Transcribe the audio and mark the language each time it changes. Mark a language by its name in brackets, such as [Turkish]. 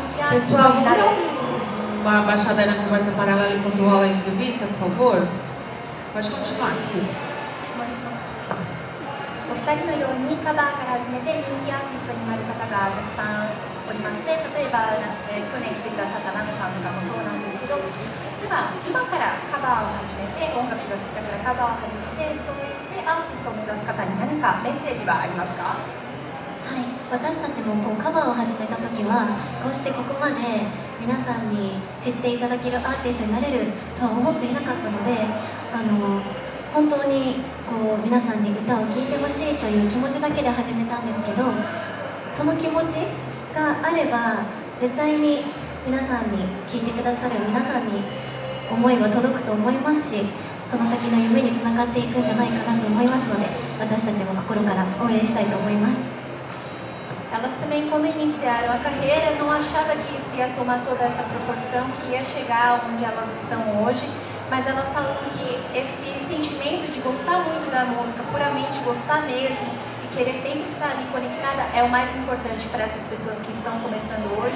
[Portuguese] Pessoal, vamos dar uma baixada aí na conversa paralela enquanto rola a entrevista, por favor? Pode continuar, desculpa. [Japanese] お二人のようにカバーから始めて人気アーティストになる方がたくさんおりまして、例えば、去年来てくださったナノさんとかもそうなんですけど、今からカバーを始めて、音楽が好きだからカバーを始めて、そうやってアーティストを目指す方に何かメッセージはありますか？はい、私たちもカバーを始めた時はこうしてここまで皆さんに知っていただけるアーティストになれるとは思っていなかったので、本当に皆さんに歌を聴いてほしいという気持ちだけで始めたんですけど、その気持ちがあれば絶対に皆さんに聴いてくださる皆さんに思いは届くと思いますし、その先の夢につながっていくんじゃないかなと思いますので、私たちも心から応援したいと思います。 [Portuguese] Elas também, quando iniciaram a carreira, não achavam que isso ia tomar toda essa proporção, que ia chegar onde elas estão hoje, mas elas falam que esse sentimento de gostar muito da música, puramente gostar mesmo, e querer sempre estar ali conectada, é o mais importante para essas pessoas que estão começando hoje.